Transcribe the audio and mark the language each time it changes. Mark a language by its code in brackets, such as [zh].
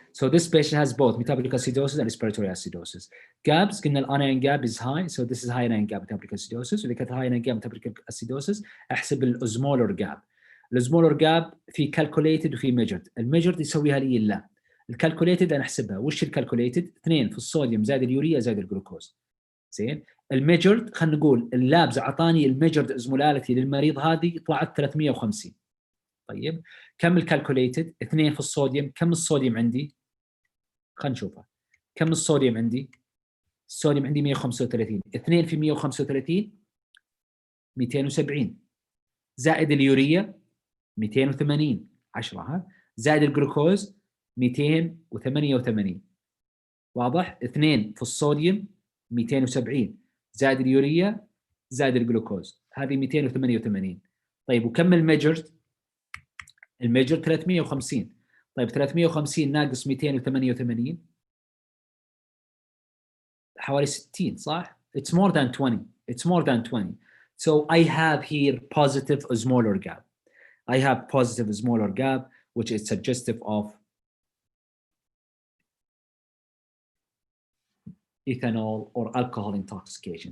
[en] So this patient has both metabolic acidosis and respiratory acidosis. Gaps قلنا الanion gap is high, so this is high anion gap metabolic acidosis. [ar] إذا كانت [en] high anion gap metabolic acidosis [ar] أحسب الأزمولر gap. الأزمولر gap في calculated وفي measured. الميجرد يسويها لي اللاب. الكالكوليتد انا احسبها. وش الكالكوليتد؟ 2 في الصوديوم زائد اليوريا زائد الجلوكوز. زين. الميجرد خلينا نقول اللابز اعطاني الميجرد ازمولاليتي للمريض هذه طلعت 350. طيب كم الكالكوليتد؟ 2 في الصوديوم. كم الصوديوم عندي؟ خلينا نشوفها. كم الصوديوم عندي؟ الصوديوم عندي 135. 2 في 135 270 زائد اليوريا 280 10 ها زائد الجلوكوز 288. واضح؟ 2 في الصوديوم 270 زائد اليوريا زائد الجلوكوز هذه 288. طيب وكم الميجرد؟ الميجرد 350. طيب 350 ناقص 288 حوالي 60 صح؟ [en] It's more than 20. It's more than 20. So I have here positive osmolar gap. I have positive osmolar gap which is suggestive of ethanol or alcohol intoxication.